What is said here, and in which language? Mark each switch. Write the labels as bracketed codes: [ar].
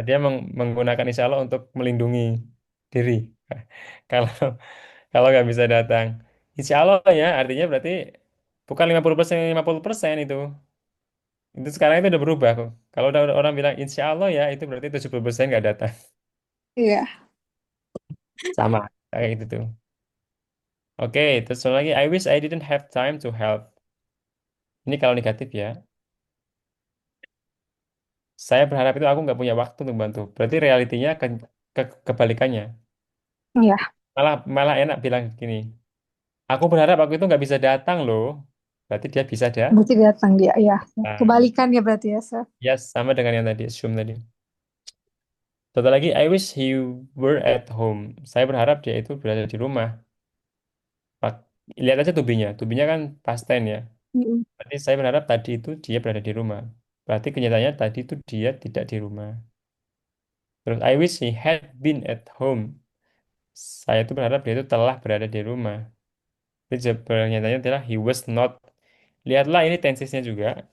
[id] Dia menggunakan insya Allah untuk melindungi diri. Kalau kalau nggak bisa datang, insya Allah ya artinya berarti bukan 50% itu. Itu sekarang itu udah berubah kok. Kalau udah orang bilang insya Allah ya itu berarti 70% nggak datang. Iya. Sama kayak gitu tuh. Oke, terus satu lagi [en] I wish I didn't have time to help. [id] Ini kalau negatif ya. Saya berharap itu aku nggak punya waktu untuk bantu. Berarti realitinya kebalikannya. Iya. Malah malah enak bilang gini. Aku berharap aku itu nggak bisa datang loh. Berarti dia bisa Berarti datang dia, ya. datang. Kebalikannya berarti ya, sir. Ya, sama dengan yang tadi, assume tadi. Satu lagi, [en] I wish he were at home. [id] Saya berharap dia itu berada di rumah. Pak- Lihat aja tubinya. Tubinya kan past tense ya. Mm-mm. Berarti saya berharap tadi itu dia berada di rumah. Berarti kenyataannya tadi itu dia tidak di rumah. Terus, [en] I wish he had been at home. [id] Saya itu berharap dia itu telah berada di rumah. Jadi kenyataannya adalah [en] he was not. [id] Lihatlah ini tensesnya juga.